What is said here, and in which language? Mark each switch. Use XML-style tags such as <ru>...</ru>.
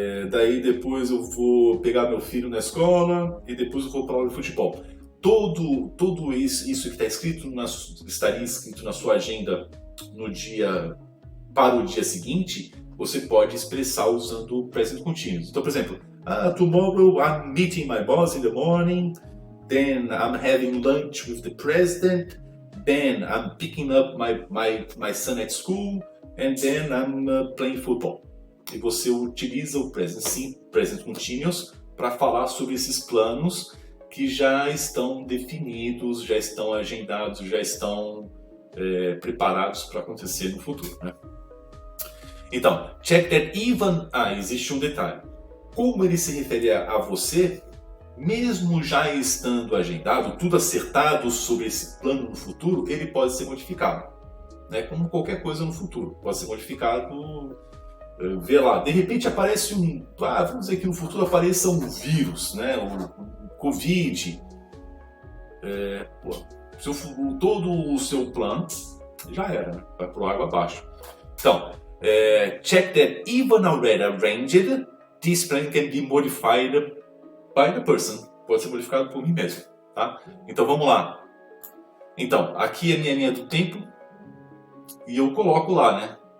<pt>Daí depois eu vou pegar meu filho na escola e depois eu vou para a aula de futebol. Todo isso que está estaria escrito na sua agenda para o dia seguinte, você pode expressar usando o present continuous. Então, por exemplo,</pt> <en>tomorrow I'm meeting my boss in the morning, then I'm having lunch with the president, then I'm picking up my son at school, and then I'm playing football.</en> <pt>E você utiliza o present continuous para falar sobre esses planos que já estão definidos, já estão agendados, já estão preparados para acontecer no futuro, né? Então,</pt> <en>check that even...</en> <pt>existe um detalhe. Como ele se refere a você, mesmo já estando agendado, tudo acertado sobre esse plano no futuro, ele pode ser modificado, né? Como qualquer coisa no futuro, pode ser modificado. Vê lá, de repente aparece vamos dizer que no futuro apareça um vírus, né? O Covid. Todo o seu plano já era, né? Vai pro água abaixo.</pt> <en>Então, check that even already arranged, this plan can be modified by the person.</en> <pt>Pode ser modificado por mim mesmo, tá? Então vamos lá. Então, aqui é a minha linha do tempo e eu coloco lá, né?</pt>